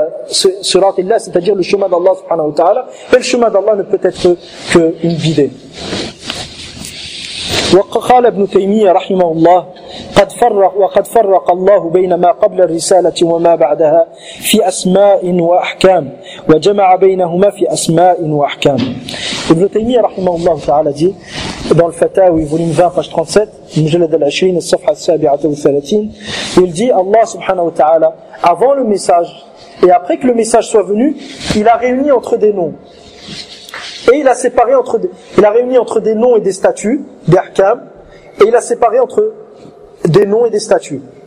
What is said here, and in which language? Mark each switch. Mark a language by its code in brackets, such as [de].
[fr] C'est-à-dire le chemin d'Allah subhanahu wa ta'ala, et le chemin d'Allah ne peut être qu'une guidée. [ar] وقال ابن تيمية رحمه الله وقد فرق الله بين ما قبل الرسالة وما بعدها في أسماء وأحكام وجمع بينهما في أسماء وأحكام. [fr] ابن تيمية [ar] رحمه الله تعالى دي [fr] dans le Fatawi volume 20 page 37 [ar] مجلد العشرين الصفحة السابعة والثلاثين [fr] il dit Allah subhanahu wa ta'ala avant le message et après que le message soit venu il a réuni entre des noms et il a séparé entre il a réuni entre des noms et des statues, des ahkam, et il a séparé entre des noms et des statues.